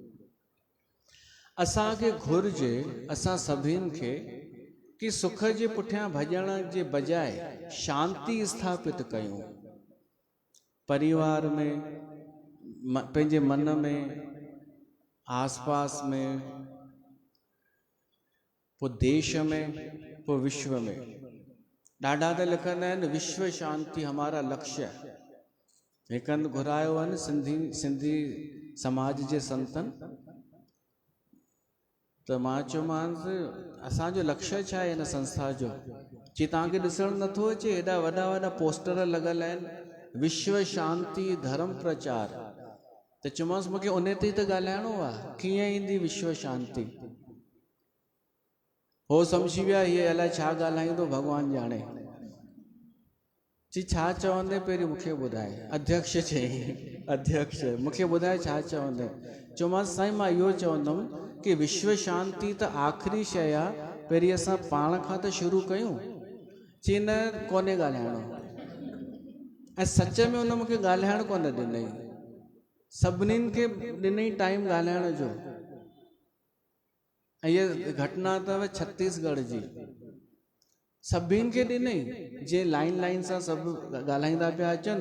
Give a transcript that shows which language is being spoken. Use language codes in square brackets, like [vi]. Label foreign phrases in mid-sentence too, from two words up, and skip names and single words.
[sd] असांखे घुर्जे, असां सभिनि खे, कि सुख जे पुठियां भॼण जे बजाए शांती स्थापित कयूं। परिवार में, पंहिंजे मन में, आसपास में, पोइ देश में, पोइ विश्व में। ॾाढा त लिखंदा आहिनि [hi] विश्व शांति हमारा लक्ष्य है। [sd] हिकु हंधि घुरायो आहिनि सिंधी समाज जे संतन। त मां चयोमांसि असांजो लक्ष्य छा आहे हिन संस्था जो, जी तव्हांखे ॾिसणु नथो अचे हेॾा वॾा वॾा पोस्टर लॻल आहिनि, विश्व शांति धर्म प्रचार। त चयोमांसि मूंखे उन ते ई त ॻाल्हाइणो आहे, कीअं ईंदी विश्व शांति। हो सम्झी विया हीअ अलाए छा ॻाल्हाईंदो भॻवानु ॼाणे। जी छा चवंदे पहिरीं मूंखे ॿुधाए। अध्यक्ष चई, अध्यक्ष मूंखे ॿुधाए छा चवंदे। चयोमांसि साईं मां इहो चवंदुमि कि विश्व शांति त आख़िरी शइ आहे, पहिरीं असां पाण खां त शुरू कयूं। चई न कोन्हे ॻाल्हाइणो। ऐं सच में हुन मूंखे ॻाल्हाइणु कोन ॾिनई, सभिनीनि खे ॾिनई टाइम ॻाल्हाइण जो। ऐं इहा घटना अथव छत्तीसगढ़ जी, सभिनि खे ॾिनई, जीअं लाइन लाइन सां सभु ॻाल्हाईंदा पिया अचनि।